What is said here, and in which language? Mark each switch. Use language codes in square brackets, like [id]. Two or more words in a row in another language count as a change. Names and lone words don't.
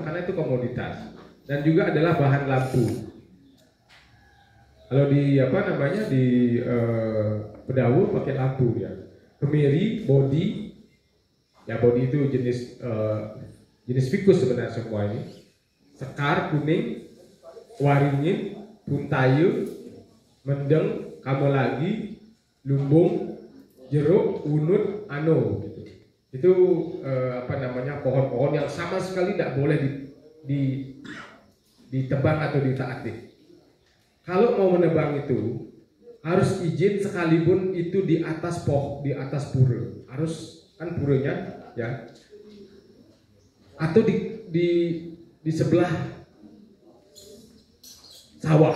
[id] Karena itu komoditas. Dan juga adalah bahan lampu. Kalau di Pedaur pakai lampu dia. Kemiri, bodi. Ya, bodi itu jenis ficus sebenarnya semua ini. Sekar, kuning, waringin, puntayu, mendeng, kamelagi, lumbung, jeruk, unut, ano gitu. Itu pohon-pohon yang sama sekali tidak boleh ditebang atau ditaati. Kalau mau menebang itu harus izin, sekalipun itu di atas di atas pura. Harus kan puranya, ya. Atau di sebelah sawah.